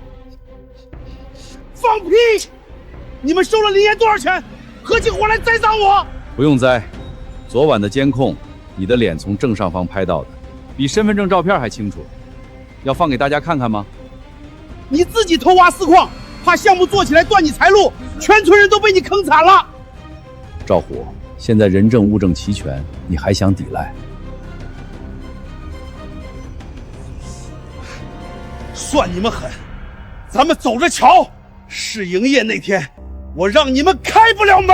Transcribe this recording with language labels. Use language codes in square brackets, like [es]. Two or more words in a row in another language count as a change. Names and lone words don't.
[zh] 放屁！你們收了林岩多少錢？合起夥來栽贓我！不用栽，昨晚的監控，你的臉從正上方拍到的，比身份證照片還清楚。要放給大家看看嗎？你自己偷挖私礦，怕項目做起來斷你財路，全村人都被你坑慘了。趙虎，現在人證物證齊全，你還想抵賴？算你們狠！咱們走着瞧，試營業那天，我讓你們開不了門。